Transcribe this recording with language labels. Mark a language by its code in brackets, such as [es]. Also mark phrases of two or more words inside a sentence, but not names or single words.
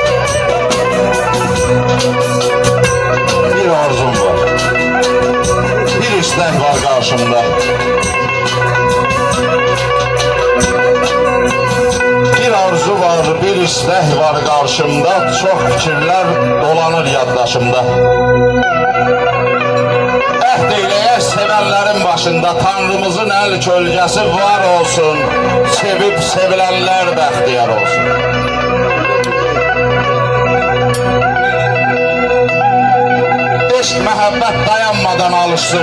[tr] Bir arzum var. Bir istek var karşımda. Bir arzu var, bir istek var karşımda. Çok fikirler dolanır yaddaşımda. [az] Əhd eyləyək sevənlərin başında Tanrımızın əl kölgəsi var olsun. Sevib sevilənlər bəxtiyar olsun. Eşq məhəbbət dayanmadan alışsın.